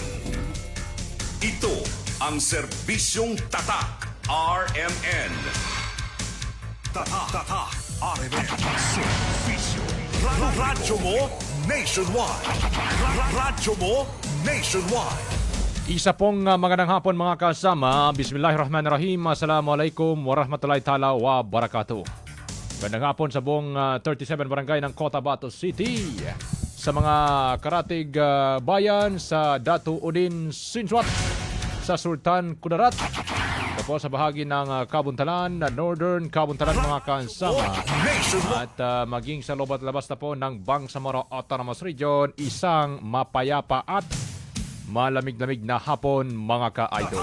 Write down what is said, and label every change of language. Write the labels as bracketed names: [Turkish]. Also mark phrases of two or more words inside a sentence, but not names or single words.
[Filipino] Ito ang serbisyong tatak RMN. Tatak RMN. Serbisyo. Radyo mo nationwide. Radyo mo nationwide. Isa pong magandang hapon mga kasama. [Arabic] بسم الله الرحمن الرحيم السلام عليكم ورحمة الله تعالى وبركاته. [Filipino] Magandang hapon sa buong 37 barangay ng Cotabato City. Sa mga karatig bayan sa Datu Udin Sinsuat, sa Sultan Kudarat, tapos sa bahagi ng Kabuntalan, Northern Kabuntalan mga kasama, at maging sa loob at labas na po ng Bangsamoro Autonomous Region, isang mapayapa at malamig-lamig na hapon mga ka-idol.